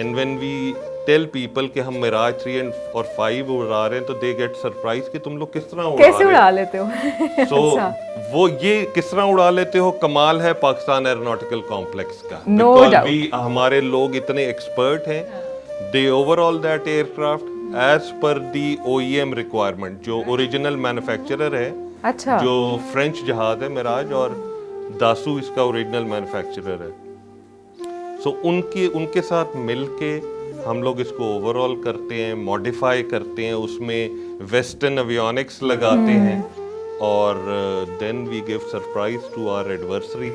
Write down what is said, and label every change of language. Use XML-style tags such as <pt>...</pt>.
<en>and when we tell people</en> <ur>کہ ہم معراج 3 اور 5 اڑا رہے ہیں تو</ur> <en>they get surprise</en> <ur>کہ تم لوگ کس طرح اڑا لیتے ہو. سو وہ یہ کس طرح اڑا لیتے ہو, کمال ہے پاکستان ایروناٹیکل کمپلیکس کا. ہمارے لوگ اتنے ایکسپرٹ ہیں.</ur> <en>They overhaul that aircraft as per the OEM requirement.</en> <ur>جو اوریجنل مینوفیکچرر ہے, جو فرینچ جہاز ہے معراج, اور داسو اس کا اوریجنل مینوفیکچرر ہے. سو ان کے ساتھ مل کے ہم لوگ اس کو اوورآل کرتے ہیں, ماڈیفائی کرتے ہیں, اس میں ویسٹرن ایویونکس لگاتے ہیں, اور</ur> <en>Then we give surprise to our adversary.</en>